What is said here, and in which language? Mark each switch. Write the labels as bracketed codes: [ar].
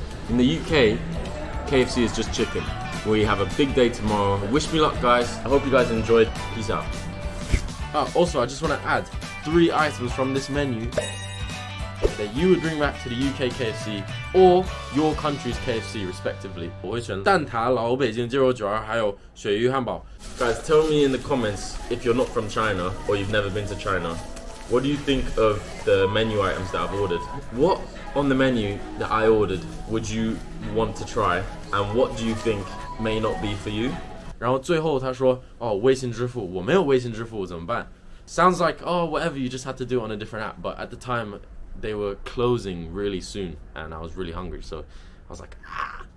[en] In the UK, KFC is just chicken. We have a big day tomorrow. Wish me luck, guys. I hope you guys enjoyed. Peace out. Also, I just want to add 3 items from this menu that you would bring back to the UK KFC or your country's KFC respectively. [zh] 我会选蛋挞、老北京鸡肉卷还有鳕鱼汉堡。 [en] Guys, tell me in the comments if you're not from China or you've never been to China. What do you think of the menu items that I've ordered? What on the menu that I ordered would you want to try? And what do you think may not be for you? [zh] 然后最后他说，哦，微信支付，我没有微信支付怎么办？ [en] Sounds like, oh, whatever, you just had to do it on a different app. But at the time, they were closing really soon and I was really hungry. So I was like, ah.